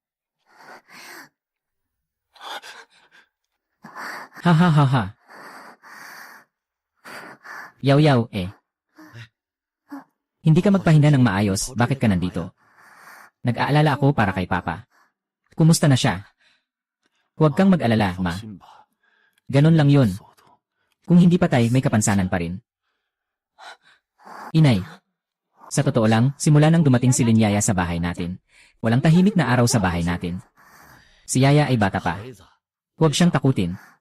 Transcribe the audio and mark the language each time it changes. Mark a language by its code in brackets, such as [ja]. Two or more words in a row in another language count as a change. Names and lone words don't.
[tl] Yaw, eh. Hindi ka magpahinga ng maayos, bakit ka nandito? Nag-aalala ako para kay Papa. Kumusta na siya? Huwag kang mag-alala, [zh] 放 [tl] Ma. [zh] 心吧， [tl] Ganon lang yun. [zh] 速度。 [tl] Kung hindi patay, may kapansanan pa rin. Inay. Sa totoo lang, simula nang dumating si Linyaya sa bahay natin, walang tahimik na araw sa bahay natin. Si Yaya ay bata pa. [zh] 孩子， [tl] Huwag siyang takutin.